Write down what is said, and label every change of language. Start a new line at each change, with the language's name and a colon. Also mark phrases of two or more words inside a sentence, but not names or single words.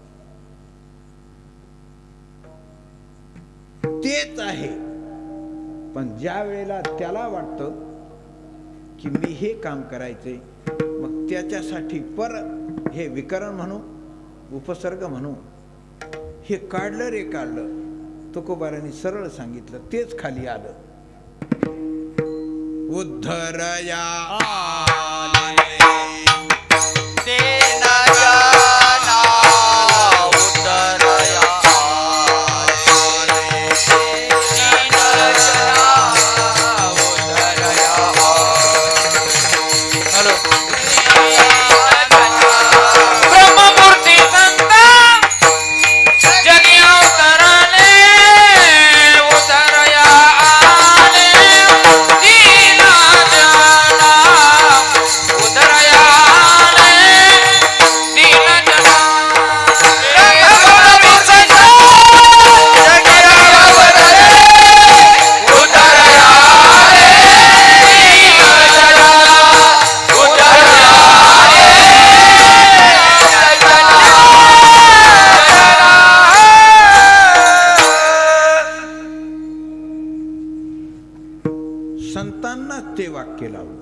Marathi: तेच आहे, पण ज्या वेळेला त्याला वाटतं की मी हे काम करायचंय, मग त्याच्यासाठी पर हे विकरण म्हणू, उपसर्ग म्हणू, हे काढलं रे काढलं. तुकोबारांनी सरळ सांगितलं, तेच खाली आलं. उद्धरया दीन जना उद्धरया दीन जना उद्धरया. हॅलो. ब्रह्ममूर्ती संत जगी अवतरले उद्धरया आले. दीन जना उद्धरया आले. दीन जना ब्रह्ममूर्ती संत जगी अवतरले उद्धरया आले. दीन जना उद्धरया संतांना ते वाक्य लावलं.